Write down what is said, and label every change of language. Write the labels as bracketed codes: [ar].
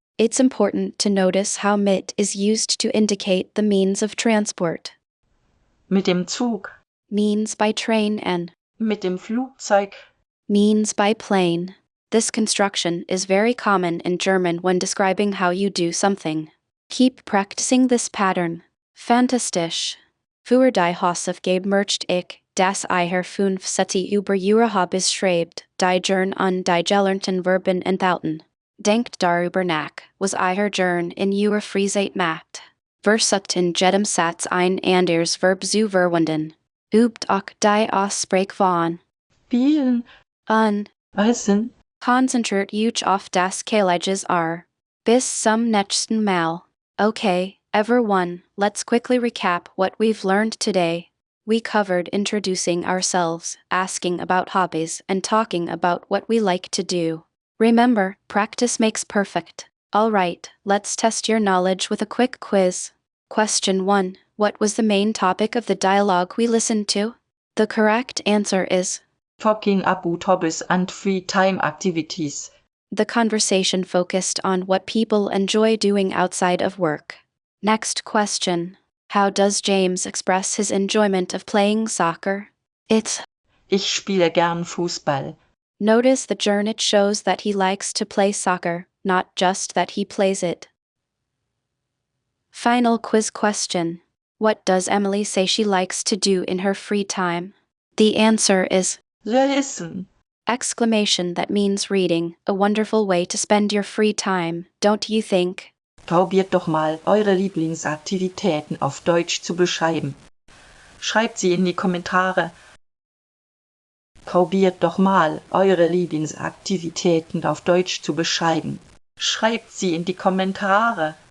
[en] It's important to notice how mit is used to indicate the means of transport. [de] Mit dem Zug. [en] Means by train and [de] Mit dem Flugzeug. [en] means by plane. This construction is very common in German when describing how you do something. Keep practicing this pattern. Fantastisch. [de] Für die Hausaufgabe möchte ich, dass ihr 5 Sätze über ihre Hobbys schreibt, die Gern und die gelernten Verben enthalten. Denkt darüber nach, was ihr Gern in ihrer Freizeit macht. Versucht in jedem Satz ein anderes Verb zu verwenden. Übt auch die Aussprache von Spielen. an. Essen. Konzentriert euch auf das Gleiches R. Bis zum nächsten Mal. [en] Okay, everyone, let's quickly recap what we've learned today. We covered introducing ourselves, asking about hobbies, and talking about what we like to do. Remember, practice makes perfect. Alright, let's test your knowledge with a quick quiz. Question 1. What was the main topic of the dialogue we listened to? The correct answer is Talking about hobbies and free time activities. the conversation focused on what people enjoy doing outside of work. Next question. How does James express his enjoyment of playing soccer? It's [de] Ich spiele gern Fußball. [en] Notice the Gern it shows that he likes to play soccer, not just that he plays it. Final quiz question. What does Emily say she likes to do in her free time? The answer is [de] Lesen. [en] exclamation that means reading, a wonderful way to spend your free time, don't you think? [de] Probiert doch mal, eure Lieblingsaktivitäten auf Deutsch zu beschreiben. Schreibt sie in die Kommentare. Probiert doch mal, eure Lieblingsaktivitäten auf Deutsch zu beschreiben. Schreibt sie in die Kommentare.